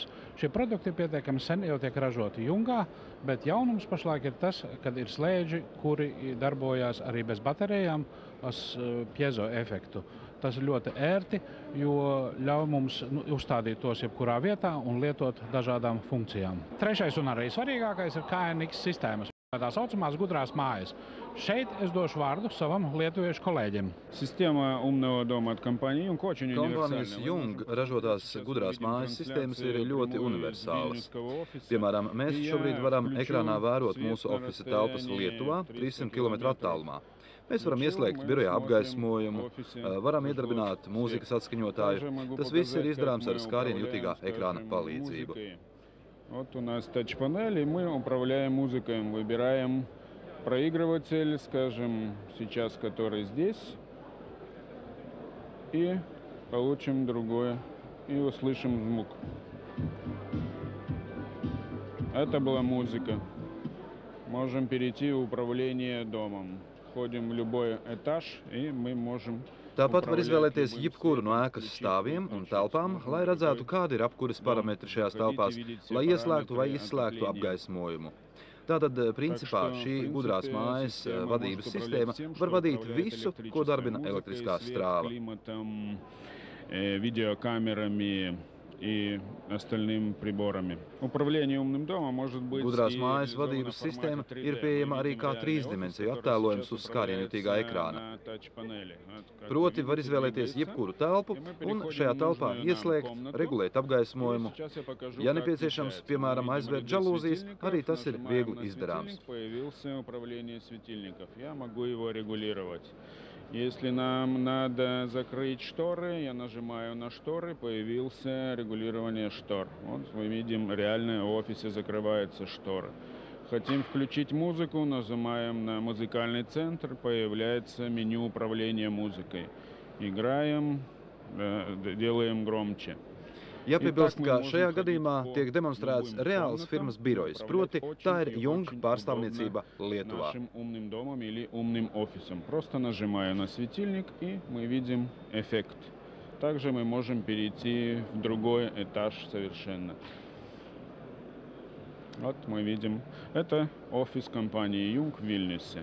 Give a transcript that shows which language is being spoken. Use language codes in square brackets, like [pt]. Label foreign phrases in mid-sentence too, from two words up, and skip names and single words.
[lv] Šie produkti pietiekami sen jau tiek ražoti Jungā, bet jaunums pašlaik ir tas, kad ir slēdži, kuri darbojās arī bez baterijām ar piezo efektu. Tas ir ļoti ērti, jo ļauj mums uzstādīt tos jebkurā vietā un lietot dažādām funkcijām. Trešais un arī svarīgākais ir KNX sistēmas. Tā saucamās gudrās mājas. Šeit es došu vārdu savam lietuviešu kolēģim. [ru] Sistēma umного дома от компании Jung очень [lv] Kompānijas Jung ražotās gudrās mājas sistēmas ir ļoti universālas. Piemēram, mēs šobrīd varam ekrānā vērot mūsu ofisa telpas Lietuvā 300 km attālumā. Mēs varam ieslēgt birojā apgaismojumu, varam iedarbināt mūzikas atskaņotāju. Tas viss ir izdarāms ar skārienu jutīgā ekrāna palīdzību. [ru] Вот у нас тач-панель, и мы управляем музыкой, выбираем проигрыватель, скажем, сейчас который здесь, и получим другое, и услышим звук. Это была музыка. Можем перейти в управление домом. Входим в любой этаж, и мы можем... [lv] Tāpat var izvēlēties jebkuru no ēkas stāviem un telpām, lai redzētu, kādi ir apkuras parametri šajās telpās, lai ieslēgtu vai izslēgtu apgaismojumu. Tātad, principā, šī gudrās mājas vadības sistēma var vadīt visu, ko darbina elektriskā strāva. [ru] И остальными приборами. Управление умным домом может быть... [lv] Gudrās mājas vadības sistēma ir pieejama arī kā trīsdimensiju attēlojums uz skārienu jutīgā ekrāna. Proti var izvēlēties jebkuru telpu un šajā telpā ieslēgt, regulēt apgaismojumu. Ja nepieciešams, piemēram, aizvērt žalūzijas, arī tas ir viegli izdarāms. [ru] Если нам надо закрыть шторы, я нажимаю на шторы, появился регулирование штор. Вот мы видим, реально в офисе закрываются шторы. Хотим включить музыку, нажимаем на музыкальный центр, появляется меню управления музыкой. Играем, делаем громче. [lv] Jāpiebilst, ka šajā gadījumā tiek demonstrēts reāls firmas birojs, proti tā ir Jung pārstāvniecība Lietuvā. [ru] Просто нажимаю на светильник, и мы видим эффект. Также мы можем перейти в другой этаж совершенно. Вот мы видим, это офис компании Jung в Вильнюсе.